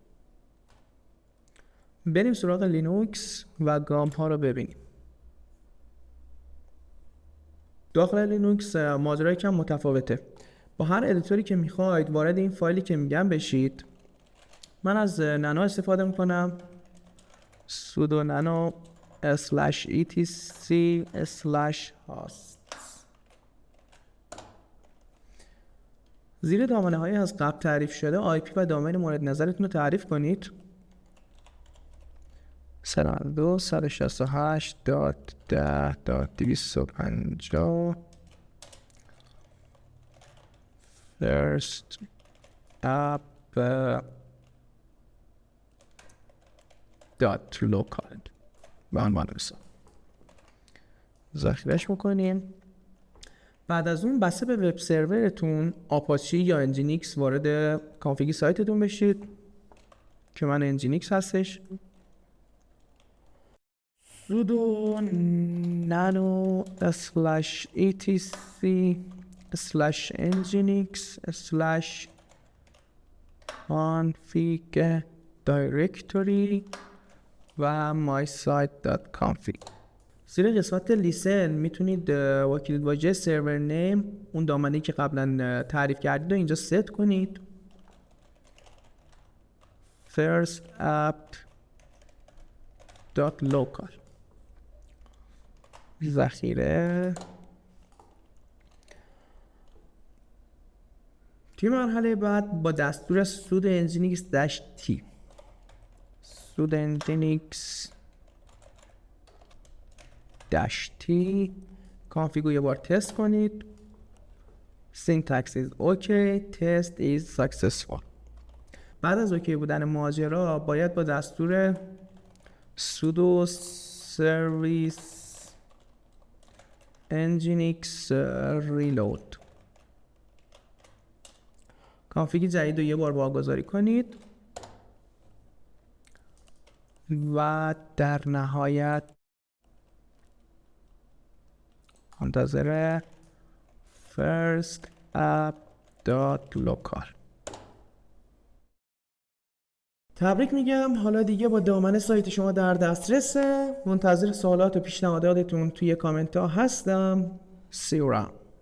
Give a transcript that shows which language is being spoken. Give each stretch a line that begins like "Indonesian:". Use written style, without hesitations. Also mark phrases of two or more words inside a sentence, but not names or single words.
Persian: بریم سراغ لینوکس و گام ها رو ببینیم. داخل لینوکس ماجرا یکم متفاوته. با هر ادیتوری که میخواید وارد این فایلی که میگم بشید. من از نانو استفاده میکنم،
English: sudo nano /etc/host.
Persian: زیر دامنه های از قبل تعریف شده آی پی و دامین مورد نظرتون رو تعریف کنید. 192.168.10.250
English: first app
Persian: .local به عنوان مثال ذخیره‌اش میکنیم. بعد از اون بسته به وب سرورتون آپاچی یا انجینیکس وارد کانفیگ سایتتون بشید که من انجینیکس هستش.
English: sudo nano /etc/nginx/config directory و mysite.config.
Persian: زیر قسمت لیسن میتونید با کلید واژه
English: server name
Persian: اون دامنه‌ای که قبلا تعریف کردید رو اینجا ست کنید.
English: first app.local ذخیره.
Persian: توی مرحله بعد با دستور
English: sudo nginx -t nginx -t
Persian: کانفیگو یه بار تست کنید.
English: syntax is okay, test is successful.
Persian: بعد از اوکی بودن ماجرا باید با دستور
English: sudo service nginx reload
Persian: کانفیگ جدید رو یه بار واگذاری کنید و در نهایت منتظر
English: first app.local.
Persian: تبریک میگم، حالا دیگه با دامنه سایت شما در دسترسه. منتظر سوالات و پیشنهاداتتون توی کامنت ها هستم.
English: See you around.